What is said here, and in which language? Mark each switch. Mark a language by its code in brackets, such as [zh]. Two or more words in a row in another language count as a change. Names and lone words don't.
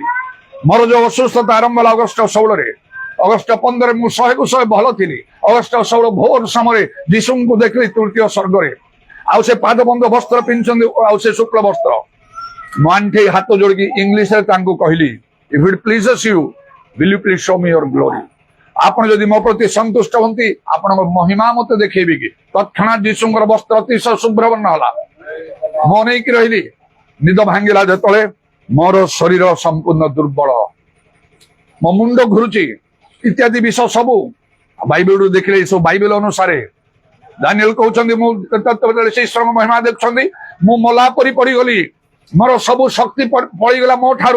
[or] ମୋର ଯୋଉ ଅସୁସ୍ଥତା ଆରମ୍ଭ ହେଲା ଅଗଷ୍ଟ 16ରେ, ଅଗଷ୍ଟ 15 ମୁଁ 100କୁ 100 ଭଲ ଥିଲି। ଅଗଷ୍ଟ 16 ଭୋର ସମୟରେ ଯୀଶୁଙ୍କୁ ଦେଖିଲି ତୃତୀୟ ସ୍ୱର୍ଗରେ, ଆଉ ସେ ପାଦ ବନ୍ଧ ବସ୍ତ୍ର ପିନ୍ଧିଛନ୍ତି, ଆଉ ସେ ଶୁକ୍ଳ ବସ୍ତ୍ର। ମୁଁ ଆଣ୍ଠେଇ ହାତ ଯୋଡ଼ିକି ଇଂଲିଶରେ ତାଙ୍କୁ କହିଲି, [en] if it pleases you will you please show me your glory? [or] ଆପଣ ଯଦି ମୋ ପ୍ରତି ସନ୍ତୁଷ୍ଟ ହୁଅନ୍ତି ଆପଣଙ୍କ ମହିମା ମତେ ଦେଖେଇବେ କି? ତତ୍କ୍ଷଣାତ୍ ଯୀଶୁଙ୍କର ବସ୍ତ୍ର ଅତିଶୟ ଶୁଭ୍ରବର୍ଣ୍ଣ ହେଲା। ମୁଁ ଅନେଇକି ରହିଲି। ନିଦ ଭାଙ୍ଗିଲା ଯେତେବେଳେ ମୋର ଶରୀର ସମ୍ପୂର୍ଣ୍ଣ ଦୁର୍ବଳ, ମୋ ମୁଣ୍ଡ ଘୁରୁଛି ଇତ୍ୟାଦି ବିଷୟ ସବୁ ବାଇବେଲରୁ ଦେଖିଲେ ଏସବୁ ବାଇବେଲ ଅନୁସାରେ ଦାନିଏଲ କହୁଛନ୍ତି, ମୁଁ ସେଇ ଶ୍ରମ ମହିମା ଦେଖୁଛନ୍ତି, ମୁଁ ମଲା ପରି ପଡିଗଲି, ମୋର ସବୁ ଶକ୍ତି ପଳେଇଗଲା ମୋ ଠାରୁ।